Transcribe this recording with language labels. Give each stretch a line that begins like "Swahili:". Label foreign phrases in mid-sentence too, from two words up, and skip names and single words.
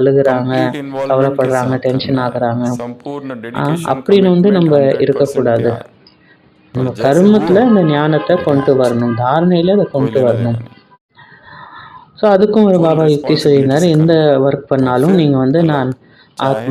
Tamil: பயப்படுறாங்க,
English: complete involvement
Hindi: के
Tamil: கவலைப்படுறாங்க,
Hindi: साथ
Tamil: டென்ஷன்
Hindi: करना है
Tamil: ஆகுறாங்க.
Hindi: संपूर्ण डेडिकेशन
Tamil: அப்படின்னு வந்து
Hindi: कमिटमेंट
Tamil: நம்ம
Hindi: 100%
Tamil: இருக்கக்கூடாது.
Hindi: प्यार
Tamil: நம்ம
Hindi: और जैसे
Tamil: கர்மத்தில்
Hindi: हुआ
Tamil: இந்த ஞானத்தை
Hindi: लेकिन
Tamil: கொண்டு வரணும், தாரணையில் அதை
Hindi: कोई
Tamil: கொண்டு
Hindi: लेना
Tamil: வரணும்.
Hindi: देना नहीं
Tamil: ஸோ அதுக்கும் ஒரு
Hindi: फुल
Tamil: பாபா யுக்தி
Hindi: रिस्पॉन्सिबिलिटी
Tamil: சொல்லியிருந்தார்,
Hindi: से
Tamil: எந்த
Hindi: करना है
Tamil: ஒர்க்
Hindi: और
Tamil: பண்ணாலும்
Hindi: फिर
Tamil: நீங்கள் வந்து
Hindi: अल्लाह
Tamil: நான்